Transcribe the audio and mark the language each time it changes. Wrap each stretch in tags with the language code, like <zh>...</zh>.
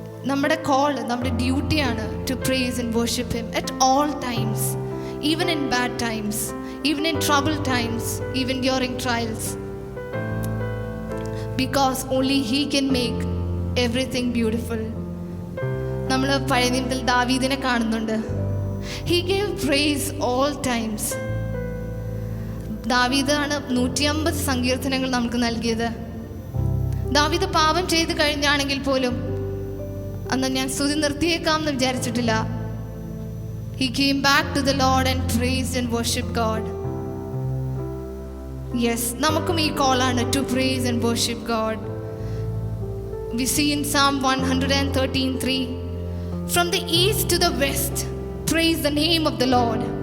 <ml>നമ്മുടെ കോൾ, നമ്മുടെ ഡ്യൂട്ടിയാണ്</ml> <en>to praise and worship Him at all times, even in bad times, even in troubled times, even during trials, because only He can make everything beautiful.</en> <ml>നമ്മൾ പഴയ നിയമത്തിൽ ദാവീദിനെ കാണുന്നുണ്ട്.</ml> <en>He gave praise all times.</en> <ml>ദാവീദാണ് 150 സങ്കീർത്തനങ്ങൾ നമുക്ക് നൽകിയത്. ദാവീദ് പാപം ചെയ്ത് കഴിഞ്ഞാണെങ്കിൽ പോലും അന്ന് ഞാൻ സ്തുതി നിർത്തിയേക്കാം എന്ന് വിചാരിച്ചിട്ടില്ല.</ml> <en>He came back to the Lord and praised and worshiped God. Yes,</en> <ml>നമുക്കും ഈ കോളാണ്</ml> <en>to praise and worship God. We see in Psalm 113:3, from the east to the west, praise the name of the Lord.</en>